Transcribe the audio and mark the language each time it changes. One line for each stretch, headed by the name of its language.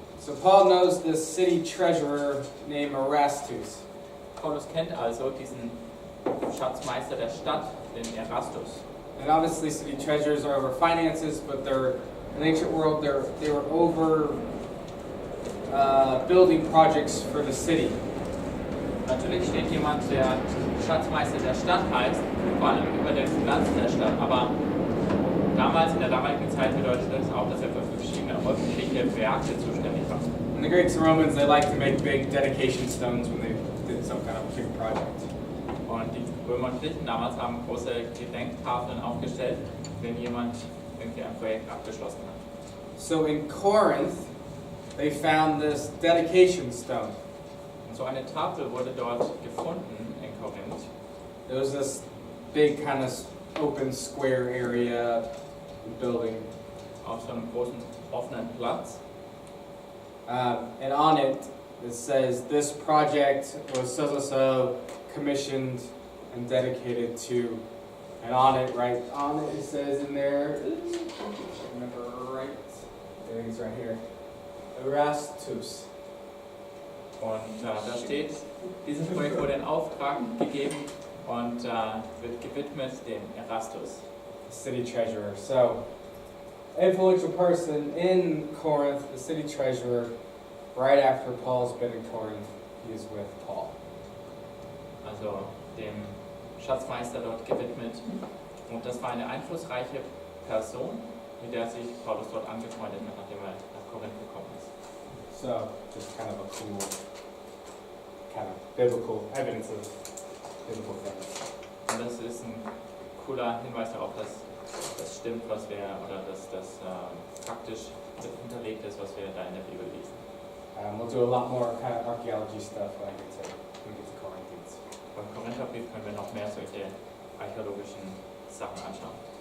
English: So Paul knows this city treasurer named Erastus.
German: Paulus kennt also diesen Schatzmeister der Stadt, den Erastus.
English: And obviously city treasurers are over finances, but they're in the ancient world they were over building projects for the city.
German: Natürlich steht jemand, der Schatzmeister der Stadt heißt, vor allem über den Finanzen der Stadt, aber damals, in der damaligen Zeit, bedeutet das auch, dass er für verschiedene öffentliche Werke zuständig war.
English: And the Greeks and Romans, they like to make big dedication stones when they did some kind of big project.
German: Und die Römer und Griechen damals haben große Gedenktafeln aufgestellt, wenn jemand irgendwie ein Projekt abgeschlossen hat.
English: So in Corinth, they found this dedication stone.
German: Und so eine Tafel wurde dort gefunden in Korinth.
English: There was this big kind of open square area building.
German: Auf so einem großen offenen Platz.
English: And on it, it says this project was so commissioned and dedicated to. And on it, right on it, it says in there, if I remember right, there he's right here, Erastus.
German: Und da steht, dieses Projekt wurde in Auftrag gegeben und wird gewidmet dem Erastus.
English: The city treasurer. So, influential person in Corinth, the city treasurer. Right after Paul's been in Corinth, he is with Paul.
German: Also dem Schatzmeister dort gewidmet. Und das war eine einflussreiche Person, mit der sich Paulus dort angefreundet hat, nachdem er nach Korinth gekommen ist.
English: So, just kind of a cool, kind of biblical evidence of biblical things.
German: Und das ist ein cooler Hinweis darauf, dass das stimmt, was wir, oder dass das faktisch hinterlegt ist, was wir da in der Bibel lesen.
English: We'll do a lot more kind of archaeology stuff when we get to Corinthians.
German: Beim Korintherbrief können wir noch mehr solche archäologischen Sachen anschauen.